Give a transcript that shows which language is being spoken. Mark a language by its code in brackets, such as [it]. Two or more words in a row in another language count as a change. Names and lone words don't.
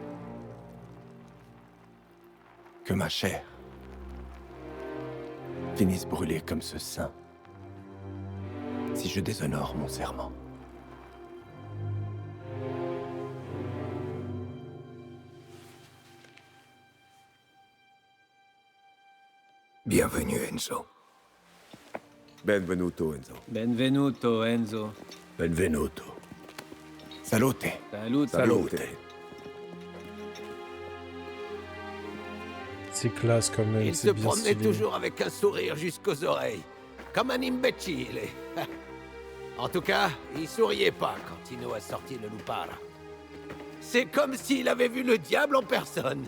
[fr] Que ma chair finisse brûlée comme ce sein si je déshonore mon serment. Bienvenue, Enzo. [it] Benvenuto, Enzo. Benvenuto, Enzo. Benvenuto. Salute. [fr] Salut. [it] Salute. [fr] C'est classe quand même, Il se c'est bien promenait stylé. toujours avec un sourire jusqu'aux oreilles. Comme un imbécile. En tout cas, il souriait pas quand Tino a sorti le Lupara. C'est comme s'il avait vu le diable en personne.